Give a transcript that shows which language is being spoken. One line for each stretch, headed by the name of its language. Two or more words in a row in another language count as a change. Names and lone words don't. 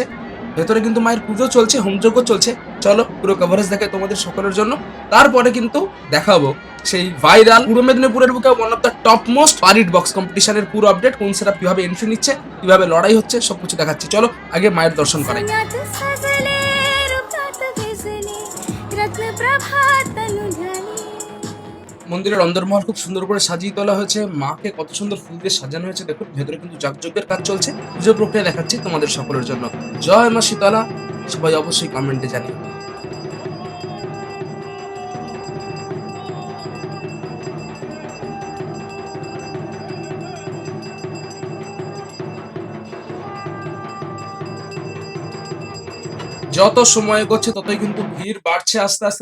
Bangla: ভেতরে কিন্তু মায়ের পুজো চলছে, হোমযজ্ঞ চলছে। চলো পুরো কভারেজ দেখাই তোমাদের সকলের জন্য। তারপরে কিন্তু দেখাবো সেই ভাইরাল পূর্ব মেদিনীপুরের বুকে
English: one of the top most
Bangla: পারিট বক্স কম্পিটিশনের পুরো আপডেট। কোন সেটআপ কিভাবে এন্ট্রি নিচ্ছে, কিভাবে লড়াই হচ্ছে, সবকিছু দেখাচ্ছি। চলো আগে মায়ের দর্শন করাই।
Marathi: पुण्यात सजले रूपात भिजले रत्न प्रभा तनु झाली।
Bangla: মন্দিরের অন্দরমহল খুব সুন্দর করে সাজিয়ে তোলা হয়েছে। মাকে কত সুন্দর ফুল দিয়ে সাজানো হয়েছে দেখুন। ভেতরে কিন্তু যাগযজ্ঞের কাজ চলছে। পুজো প্রক্রিয়া দেখাচ্ছি তোমাদের সকলের জন্য। জয় মা শীতলা, সবাই অবশ্যই কমেন্টে জানিও। যত সময় এগোচ্ছে ততই কিন্তু ভিড় বাড়ছে আস্তে আস্তে।